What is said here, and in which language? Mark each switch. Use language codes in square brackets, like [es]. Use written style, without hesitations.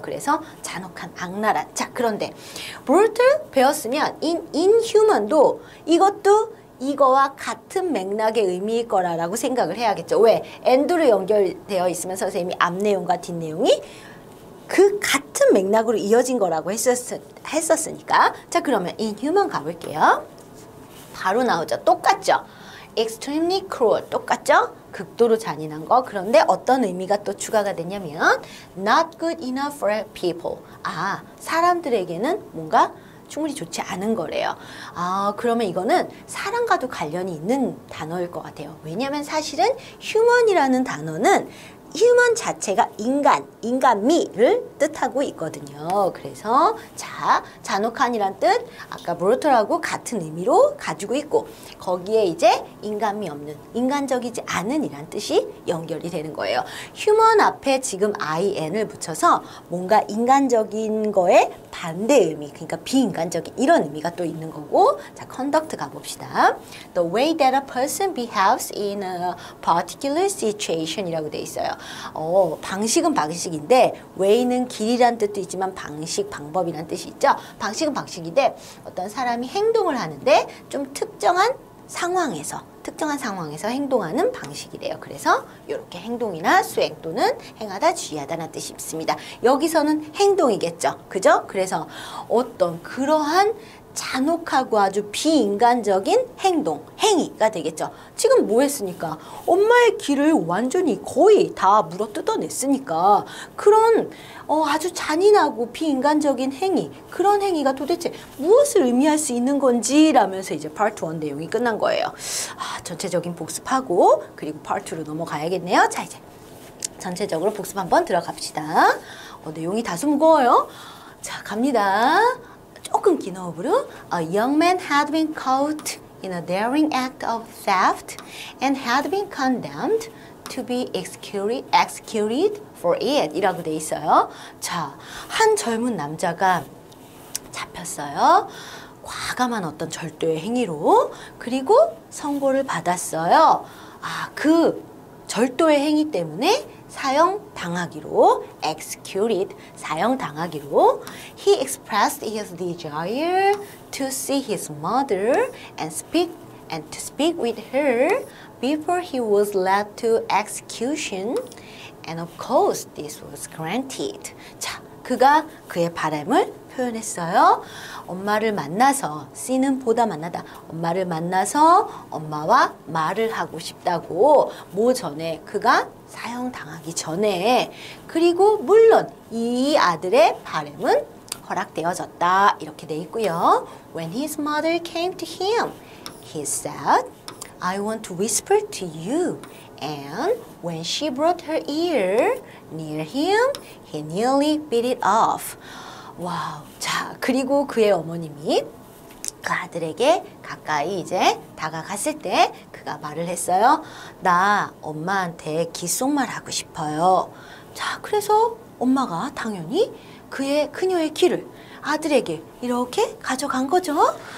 [ko] 그래서 잔혹한, 악랄한. 자, 그런데 brutal 배웠으면 inhuman도 이것도 이거와 같은 맥락의 의미일 거라고 생각을 해야겠죠. 왜? and로 연결되어 있으면 선생님이 앞 내용과 뒷 내용이 그 같은 맥락으로 이어진 거라고 했었으니까. 자, 그러면 inhuman 가볼게요. 바로 나오죠. 똑같죠? [en] extremely cruel [ko] 똑같죠? 극도로 잔인한 거. 그런데 어떤 의미가 또 추가가 되냐면 [en] not good enough for people. [ko] 사람들에게는 뭔가 충분히 좋지 않은 거래요. 그러면 이거는 사람과도 관련이 있는 단어일 것 같아요. 왜냐하면 사실은 human이라는 단어는 human 자체가 인간미를 뜻하고 있거든요. 그래서 자, 잔혹한이란 뜻 아까 brutal하고 같은 의미로 가지고 있고 거기에 이제 인간미 없는, 인간적이지 않은 이란 뜻이 연결이 되는 거예요. human 앞에 지금 in을 붙여서 뭔가 인간적인 거에 반대 의미, 그러니까 비인간적인 이런 의미가 또 있는 거고. 자, conduct 가봅시다. [en] The way that a person behaves in a particular situation [ko] 이라고 돼 있어요. 방식은 방식인데 way는 길이란 뜻도 있지만 방식, 방법이란 뜻이 있죠. 방식은 방식인데 어떤 사람이 행동을 하는데 좀 특정한 상황에서 행동하는 방식이래요. 그래서 이렇게 행동이나 수행 또는 행하다, 주의하다는 뜻이 있습니다. 여기서는 행동이겠죠. 그죠? 그래서 어떤 그러한 잔혹하고 아주 비인간적인 행위가 되겠죠. 지금 뭐 했으니까? 엄마의 귀를 완전히 거의 다 물어 뜯어냈으니까 그런 아주 잔인하고 비인간적인 행위, 그런 행위가 도대체 무엇을 의미할 수 있는 건지 라면서 이제 파트 1 내용이 끝난 거예요. 전체적인 복습하고 그리고 파트 2로 넘어가야겠네요. 자, 이제 전체적으로 복습 한번 들어갑시다. 내용이 다소 무거워요. 자, 갑니다. 조금 긴 호흡으로. [en] A young man had been caught in a daring act of theft and had been condemned to be executed for it [ko] 이라고 돼 있어요. 자, 한 젊은 남자가 잡혔어요. 과감한 어떤 절도의 행위로. 그리고 선고를 받았어요. 그 절도의 행위 때문에 사형당하기로, executed, 사형당하기로. [en] He expressed his desire to see his mother and to speak with her before he was led to execution. And of course, this was granted. [ko] 자, 그가 그의 바람을 표현했어요. 엄마를 만나서, C는 보다 만나다. 엄마를 만나서 엄마와 말을 하고 싶다고. 뭐 전에? 그가 사형당하기 전에. 그리고 물론 이 아들의 바람은 허락되어졌다. 이렇게 돼 있고요. [en] When his mother came to him, he said, I want to whisper to you. And when she brought her ear near him, he nearly beat it off. [ko] 와우. 자, 그리고 그의 어머님이 그 아들에게 가까이 이제 다가갔을 때 그가 말을 했어요. 나 엄마한테 귓속말 하고 싶어요. 자, 그래서 엄마가 당연히 그녀의 귀를 아들에게 이렇게 가져간 거죠.